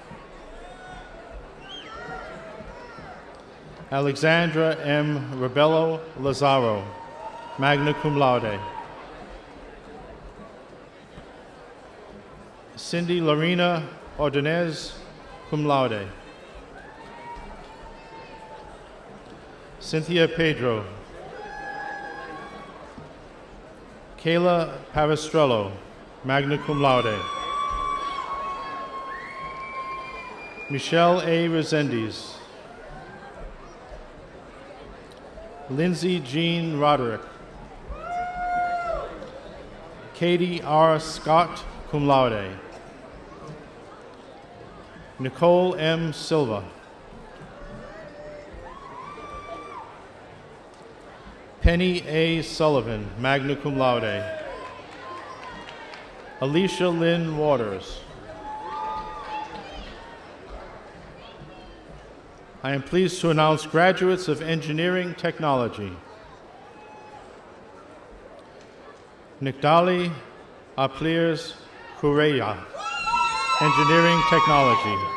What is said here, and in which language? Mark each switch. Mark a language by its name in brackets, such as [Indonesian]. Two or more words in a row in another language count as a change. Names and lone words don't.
[English] Alexandra M. Rebello Lazaro, [Latin] magna cum laude. [English] Cindy Lorena Ordonez, [Latin] cum laude. [English] Cynthia Pedro. Kayla Paristrello, [Latin] magna cum laude. [English] Michelle A. Resendiz. Lindsay Jean Roderick. Katie R. Scott, [Latin] cum laude. [English] Nicole M. Silva. Penny A. Sullivan, [Latin] magna cum laude. [English] Alicia Lynn Waters. I am pleased to announce graduates of engineering technology. Nikdali Apliers Kureya, engineering technology.